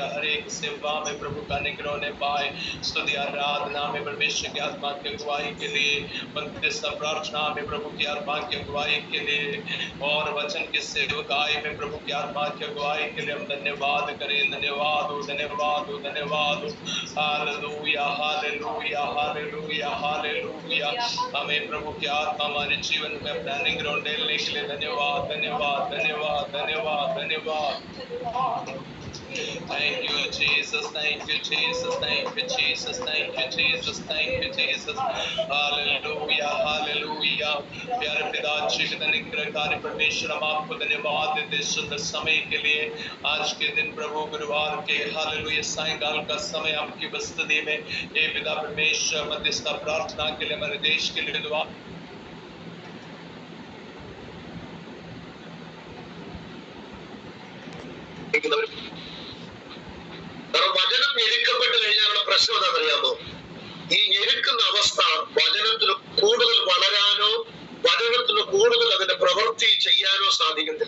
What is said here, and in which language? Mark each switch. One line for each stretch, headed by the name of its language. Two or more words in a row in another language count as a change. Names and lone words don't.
Hindi: हर एक सेवा में प्रभु का निग्रह ने पाए। स्तुति आराधना में परमेश्वर की आत्मा की अगुवाई के लिए, मध्यस्थ प्रार्थना में प्रभु की आत्मा की अगुवाई के लिए, और वचन के सेवकाई में प्रभु की आत्मा की अगुवाई के लिए हम धन्यवाद करें। धन्यवाद हो धन्यवाद हो धन्यवाद हो। हालेलुया हालेलुया हालेलुया हालेलुया। हमें प्रभु की आत्मा हमारे जीवन में अपना निग्रह डालने के लिए धन्यवाद धन्यवाद धन्यवाद धन्यवाद धन्यवाद।
English: Thank you Jesus, thank you Jesus, thank you Jesus, thank you Jesus, thank you Jesus. Hallelujah, hallelujah.
Hindi: प्यारे पिता जीवित अनुग्रहकारी परमेश्वर, हम आपको धन्यवाद देते सुंदर समय के लिए। आज के दिन प्रभु गुरुवार के हालेलुया सायंकाल का समय आपकी उपस्थिति में हे पिता परमेश्वर मध्यस्थ प्रार्थना के लिए हमारे देश के लिए दुआ
Malayalam: വചനം ഞെരുക്കപ്പെട്ട് കഴിഞ്ഞാലുള്ള പ്രശ്നം എന്താണെന്നറിയാമോ? ഈ ഞെരുക്കുന്ന അവസ്ഥ വചനത്തിന് കൂടുതൽ വളരാനോ വചനത്തിന് കൂടുതൽ അതിന്റെ പ്രവൃത്തി ചെയ്യാനോ സാധിക്കത്തില്ല.